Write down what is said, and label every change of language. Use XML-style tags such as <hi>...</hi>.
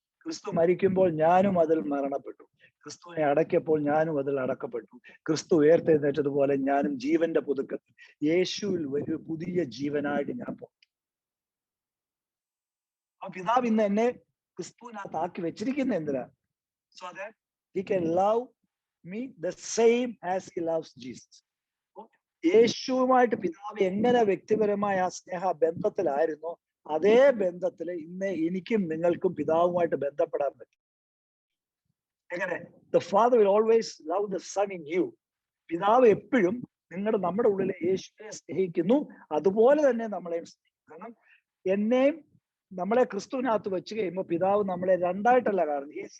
<ml>ക്രിസ്തു മരിക്കുമ്പോൾ ഞാനും അതിൽ മരണപ്പെട്ടു. ക്രിസ്തുവിനെ അടക്കിയപ്പോൾ ഞാനും അതിൽ അടക്കപ്പെട്ടു. ക്രിസ്തു ഉയർത്തെഴുന്നേറ്റതുപോലെ ഞാനും ജീവന്റെ പുതുക്കത്തിൽ യേശുവിൽ ഒരു പുതിയ ജീവനായിട്ട് ഞാൻ പോകും. ആ പിതാവ് ഇന്ന് എന്നെ ക്രിസ്തുവിനകത്ത് ആക്കി വെച്ചിരിക്കുന്ന എന്തിനാ?</ml> <en>So that he can love me the same as he loves Jesus.</en> <ml>യേശുവുമായിട്ട് പിതാവ് എങ്ങനെ വ്യക്തിപരമായ ആ സ്നേഹ ബന്ധത്തിലായിരുന്നോ അതേ ബന്ധത്തിൽ ഇന്ന് എനിക്കും നിങ്ങൾക്കും പിതാവുമായിട്ട് ബന്ധപ്പെടാൻ പറ്റും. എങ്ങനെ?</ml> <en>The Father will always love the Son in you.</en> <ml>പിതാവ് എപ്പോഴും നമ്മുടെ ഉള്ളിലെ യേശുവിനെ സ്നേഹിക്കുന്നു, അതുപോലെ തന്നെ നമ്മളെയും സ്നേഹിക്കും. കാരണം എന്നെയും നമ്മളെ ക്രിസ്തുവിനകത്ത് വെച്ച് കഴിയുമ്പോൾ പിതാവ് നമ്മളെ രണ്ടായിട്ടല്ല കാണുന്നത്.</ml>